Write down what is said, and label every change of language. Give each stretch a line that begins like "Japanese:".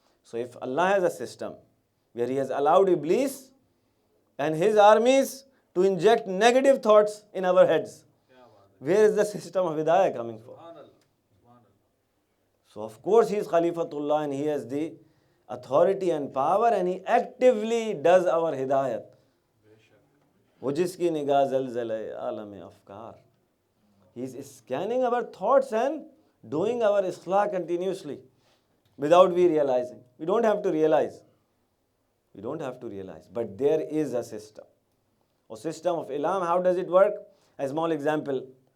English: So if Allah has a system where He has allowed Iblis and his armies to inject negative thoughts in our heads, where is the system of Hidayah coming from? So of course He is Khalifatullah and He has the authority and power and He actively does our Hidayat.
Urdu: वो जिसकी निगाह ज़लज़ले आलम अफ़कार.
English: He is scanning our thoughts and doing our islah continuously without we realizing. We don't have to realize. But there is a system. A system of Ilham, how does it work? A small example.